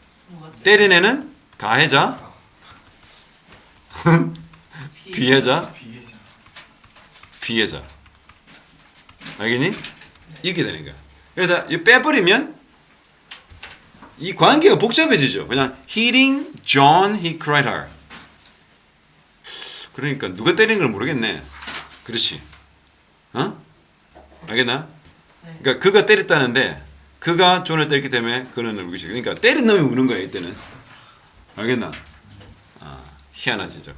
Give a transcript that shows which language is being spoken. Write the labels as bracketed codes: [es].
[ko] 누가 때린 애는 가해자, 피해자, 피해자. 알겠니? 이렇게 되는 거야. 그래서 이 빼버리면 이 관계가 복잡해지죠. 그냥 [en] hitting John, he cried her. [ko] 그러니까 누가 때린 걸 모르겠네. 그렇지. 어? 알겠나? 그러니까 그가 때렸다는데 그가 존을 때렸기 때문에 그는 울기 시작. 그러니까 때린 놈이 우는 거야 이때는. 알겠나? 아, 희한하지죠.